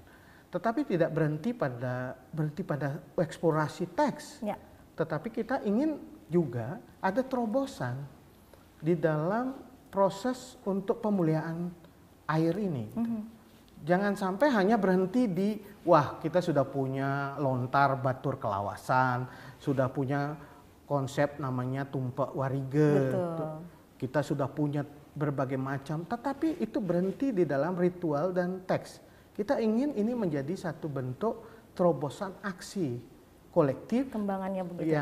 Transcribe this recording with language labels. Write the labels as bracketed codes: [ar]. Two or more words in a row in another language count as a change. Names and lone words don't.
[id] Tetapi tidak berhenti pada eksplorasi teks. Ya. Tetapi kita ingin juga ada terobosan di dalam proses untuk pemuliaan air ini. Jangan sampai hanya berhenti di wah kita sudah punya lontar batur kelawasan, sudah punya konsep namanya tumpak warige. Kita sudah punya berbagai macam, tetapi itu berhenti di dalam ritual dan teks. Kita ingin ini menjadi satu bentuk terobosan aksi kolektif kembangannya begitu